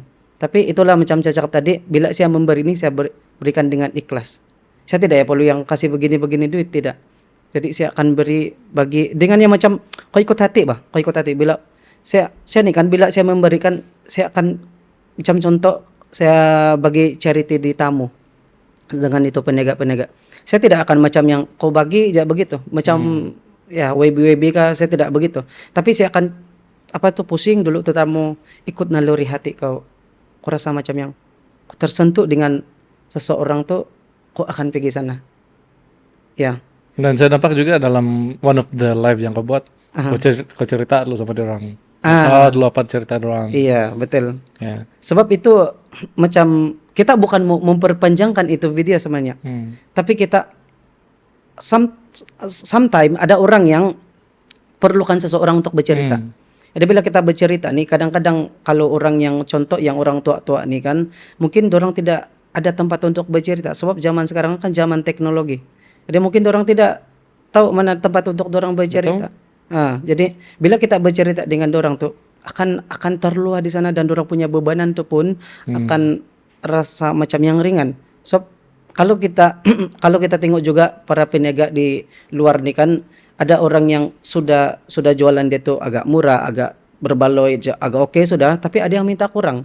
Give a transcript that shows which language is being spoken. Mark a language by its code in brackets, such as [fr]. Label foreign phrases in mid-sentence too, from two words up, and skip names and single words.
[ms] Tapi itulah macam saya cakap tadi, bila saya memberi ini saya berikan dengan ikhlas. Saya tidak perlu yang kasih begini-begini duit, tidak. Jadi saya akan bagi dengan yang macam kau ikut hati bah, kau ikut hati. Bila saya nih kan, bila saya memberikan, saya akan macam contoh saya bagi charity di tamu dengan itu penegak. Saya tidak akan macam yang kau bagi aja begitu, macam ya WB kah, saya tidak begitu. Tapi saya akan pusing dulu tuh tamu, ikut naluri hati kau. Kau rasa macam yang kau tersentuh dengan seseorang tuh, kau akan pergi sana. Ya. Dan saya nampak juga dalam [en] one of the live [ms] yang kau buat, kau cerita dulu sama orang. Dulu apa cerita orang. Iya, betul. Ya. Sebab itu macam kita bukan mau memperpanjangkan itu video sebenarnya. Tapi kita sometimes ada orang yang perlukan seseorang untuk bercerita. Jadi bila kita bercerita nih, kadang-kadang kalau orang yang contoh yang orang tua-tua nih kan, mungkin orang tidak ada tempat untuk bercerita, sebab zaman sekarang kan zaman teknologi. Jadi mungkin orang tidak tahu mana tempat untuk orang bercerita. Jadi bila kita bercerita dengan orang tuh akan terluah di sana, dan orang punya bebanan tuh pun akan rasa macam yang ringan. So kalau kita tengok juga para peniaga di luar nih kan, ada orang yang sudah jualan dia tuh agak murah, agak berbaloi, agak oke sudah, tapi ada yang minta kurang.